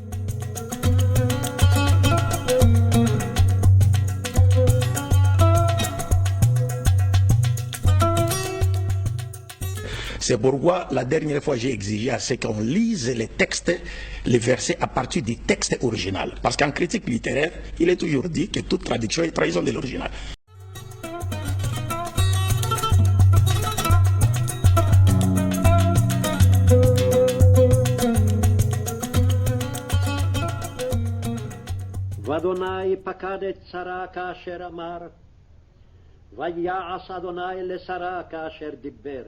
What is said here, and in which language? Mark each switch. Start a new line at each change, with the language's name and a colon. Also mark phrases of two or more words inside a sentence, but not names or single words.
French: C'est pourquoi la dernière fois j'ai exigé à ce qu'on lise les textes, les versets à partir du texte original. Parce qu'en critique littéraire, il est toujours dit que toute traduction est trahison de l'original.
Hebrew: ואדוני פקד את שרה כאשר אמר, ויעש אדוני לשרה כאשר דיבר.